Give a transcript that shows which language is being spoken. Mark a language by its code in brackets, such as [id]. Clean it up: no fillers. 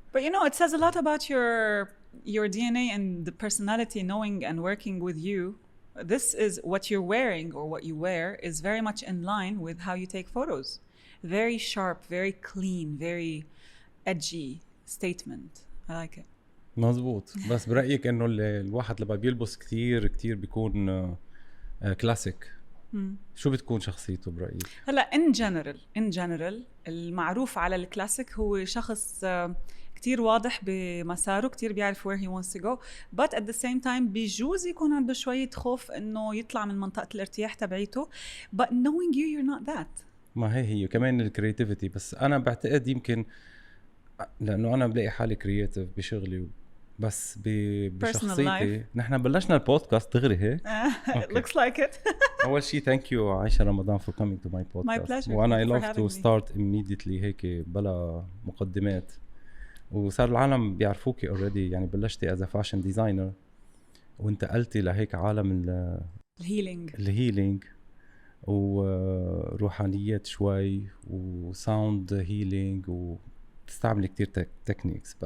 [en] But you know, it says a lot about your DNA and the personality, knowing and working with you. This is what you're wearing, or what you wear is very much in line with how you take photos. Very sharp, very clean, very edgy statement. I like it. [ar] مزبوط. بس برأيك انه الواحد لما بيلبس كتير بيكون كلاسيك؟ شو بتكون شخصيته برأيك؟ هلا [en] in general [ar] المعروف على الكلاسيك هو شخص كتير واضح بمساره، كتير بيعرف [en] where he wants to go, but at the same time [ar] بيجوز يكون عنده شوية خوف انه يطلع من منطقة الارتياح تبعيته. [en] But knowing you, you're not that. [ar] ما هي كمان الكرياتيفيتي. بس انا بعتقد يمكن لانه انا بلاقي حالي كرياتيف بشغلي، بس بشخصيتي. نحن بلشنا البودكاست دغري هيك. [en] It looks like it. [ar] أول شيء [en] thank you Aisha Ramadan for coming to my podcast. My pleasure. [ar] وأنا [en] I love to start immediately [ar] هيك بلا مقدمات. وصار العالم بيعرفوكي already يعني. بلشتي [en] as a fashion designer [ar] وانتقلتي لهيك عالم الهيلينج وروحانيات شوي وساوند هيلينج تستعمل كتير تكنيكس.